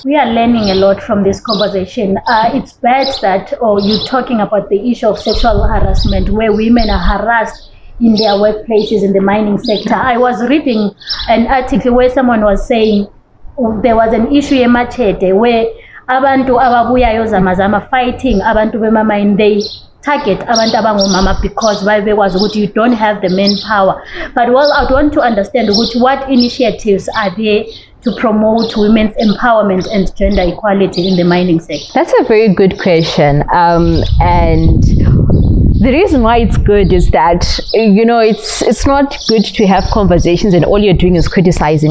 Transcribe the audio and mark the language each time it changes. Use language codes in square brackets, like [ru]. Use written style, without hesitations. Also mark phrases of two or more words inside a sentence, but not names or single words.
[en] We are learning a lot from this conversation. It's bad that you're talking about the issue of sexual harassment, where women are harassed in their workplaces in the mining sector. I was reading an article where someone was saying there was an issue in Machete where [nd] abantu ababuyayo zamazama [en] fighting [nd] abantu bemamine, [en] they target [nd] abantu abangomama [en] because [nd] babekwazi ukuthi [en] you don't have the manpower. But well, I want to understand what initiatives are there to promote women's empowerment and gender equality in the mining sector? That's a very good question. And the reason why it's good is that, it's not good to have conversations and all you're doing is criticizing.